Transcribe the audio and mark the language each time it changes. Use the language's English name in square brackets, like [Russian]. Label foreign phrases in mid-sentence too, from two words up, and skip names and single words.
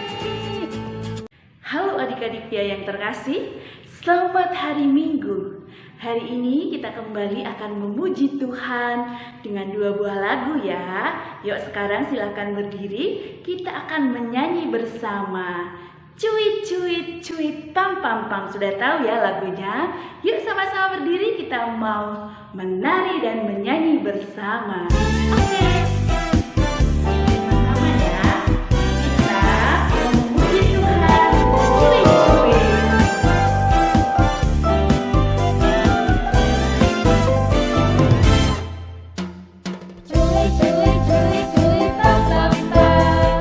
[Indonesian] Halo adik-adik ya yang terkasih, selamat hari Minggu. Hari ini kita kembali akan memuji Tuhan dengan 2 buah lagu ya. Yuk sekarang silakan berdiri, kita akan menyanyi bersama. Cuit cuit cuit pam pam pam. Sudah tahu ya lagunya? Yuk sama-sama berdiri, kita mau menari dan menyanyi bersama. Oke. Sama-sama ya. Kita mau memuji Tuhan. Cuit cuit. Cuit cuit cuit cuit pam pam pam.